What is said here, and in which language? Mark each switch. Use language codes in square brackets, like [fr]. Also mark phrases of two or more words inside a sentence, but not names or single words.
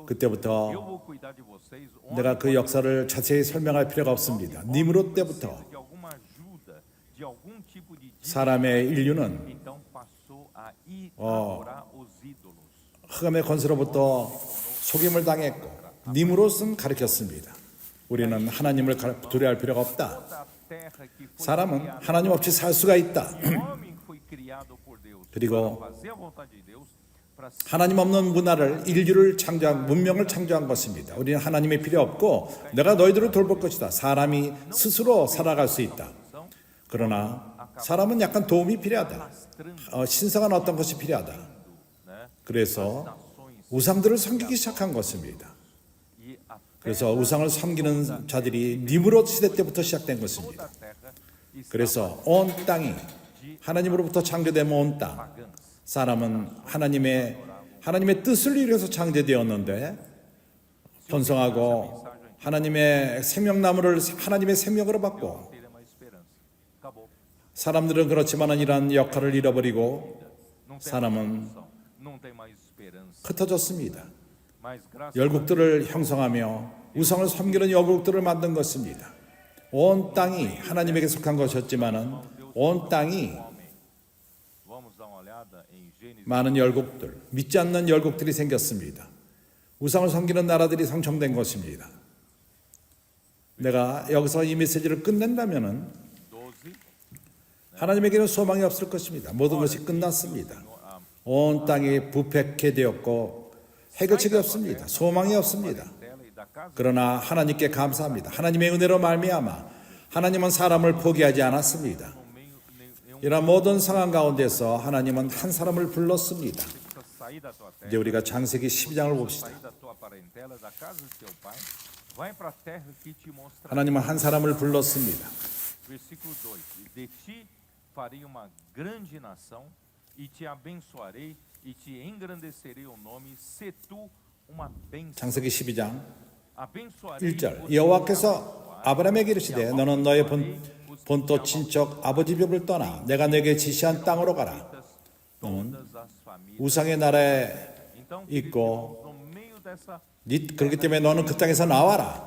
[pt] Eu [ko] 그때부터 [pt] vou cuidar de vocês. O homem [ko] 내가 그 역사를 자세히 설명할 필요가 없습니다. 니므롯 때부터 [pt] precisa de alguma ajuda, de algum tipo de dica. [ko] 사람의 인류는 [pt] Então passou a adorar os ídolos. [ko] 흑암의 권세로부터 속임을 당했고 니므롯은 가르쳤습니다. 우리는 하나님을 두려워할 필요가 없다. [pt] Toda a terra que foi [ko] 사람은 [pt] criada, [ko] 하나님 없이 살 수가 있다. [pt] o homem foi criado por Deus [ko] 그리고 [pt] para fazer a vontade de Deus, para ser [ko] 하나님 없는 문화를 인류를 창조한 문명을 창조한 것입니다. 우리는 하나님이 필요 없고 내가 너희들을 돌볼 것이다. 사람이 스스로 살아갈 수 있다. 그러나 사람은 약간 도움이 필요하다. 신성한 어떤 것이 필요하다. 그래서 [pt] nações [ko] 우상들을 섬기기 시작한 것입니다. [pt] e a [ko] 그래서 우상을 섬기는 자들이 니므롯 시대 때부터 시작된 것입니다. [pt] terra está [ko] 그래서 온 땅이 하나님으로부터 창조된 온 땅, [pt] pagãs. [ko] 사람은 하나님의 뜻을 이루어서 창조되었는데 번성하고 하나님의 생명나무를 하나님의 생명으로 받고 [pt] Teria mais esperança. Acabou. [ko] 사람들은 그렇지만은 이러한 역할을 잃어버리고 [pt] Não tem [ko] 사람은 [pt] mais solução. Não tem mais esperança. [ko] 흩어졌습니다. [pt] Mas graças [ko] 열국들을 형성하며 우상을 섬기는 열국들을 만든 것입니다. 온 땅이 하나님에게 속한 것이었지만은 온 땅이 [pt] vamos dar uma olhada em Gênesis. [ko] 많은 열국들, 믿지 않는 열국들이 생겼습니다. 우상을 섬기는 나라들이 성청된 것입니다. 내가 여기서 이 메시지를 끝낸다면은 12. 하나님에게는 소망이 없을 것입니다. 모든 것이 끝났습니다. 온 땅이 부패케 되었고 해결책이 없습니다. 소망이 없습니다. 그러나 하나님께 감사합니다. 하나님의 은혜로 말미암아 하나님은 사람을 포기하지 않았습니다. 이런 모든 상황 가운데서 하나님은 한 사람을 불렀습니다. 이제 우리가 창세기 12장을 봅시다. 하나님은 한 사람을 불렀습니다. [pt] Versículo 2: De ti farei uma grande nação, e te abençoarei, e te engrandecerei o nome, se tu uma bênção. [ko] 창세기 12장 [pt] Abençoarei [ko] 1절 여호와께서 아브라함에게 이르시되 너는 너의 본토 친척 아버지 벽을 떠나 내가 내게 지시한 땅으로 가라. 너는 우상의 나라에 있고 그렇기 때문에 너는 그 땅에서 나와라.